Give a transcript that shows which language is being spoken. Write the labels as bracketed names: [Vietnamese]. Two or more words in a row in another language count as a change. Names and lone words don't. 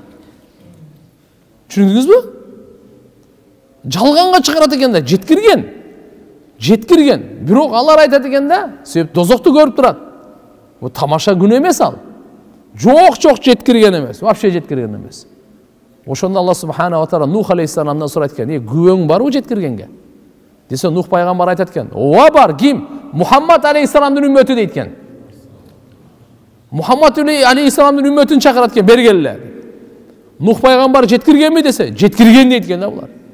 [Kyrgyz] Түшүндүңүзбү? Жалганга чыгарат экен да, жеткирген. Жеткирген. Бирок алар айтат экен да, себеп дозокту көрүп турат. Бу тамаша күнөө эмес ал. Жок жеткирген эмес, вообще жеткирген эмес. Ошондо Алла [Arabic] سبحانه وتعالى [Kyrgyz] Нух алейхиссаламдан сурайт экен, күбөң барбы жеткиргенге? Десе Нух пайгамбар айтат экен, ооба бар, ким? Мухаммад алейхиссаламдын үммөтү дейт экен. Мухаммад алейхиссаламдын үммөтүн чакырат экен, бергеле. Нух пайгамбар жеткиргенби десе, жеткирген дейт экен да булар.